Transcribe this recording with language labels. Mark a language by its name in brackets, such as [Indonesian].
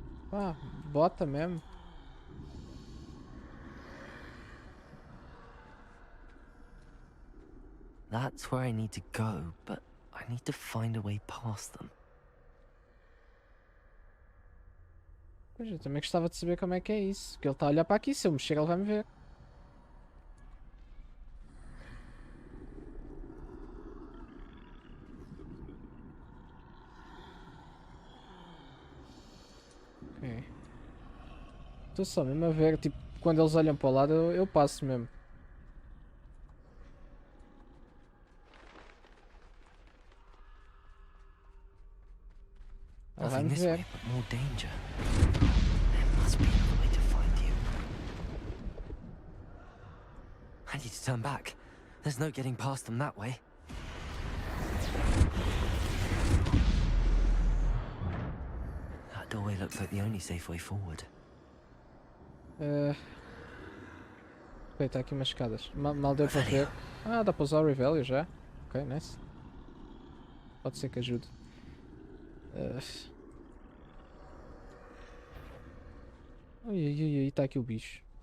[Portuguese] Pá, bota mesmo. [English] That's where I need to go, but I need to find a way past them. [Portuguese] Pois eu também gostava de saber como é que é isso. Porque ele está a olhar para aqui, se eu mexer ele vai me ver. Ok. Estou só mesmo a ver, tipo, quando eles olham para o lado eu passo mesmo. Ela vai me [English] Nothing this [Portuguese] ver. [English] way, but more danger. There must be another way to find you. I need to turn back. There's no getting past them that way. That doorway looks like the only safe way forward. [Portuguese] Ok, está aqui umas escadas. Mal deu para ver. Ah, dá para usar o Revelio já. Ok, nice. Pode ser que ajude. Ai, ai, ai, está aqui o bicho.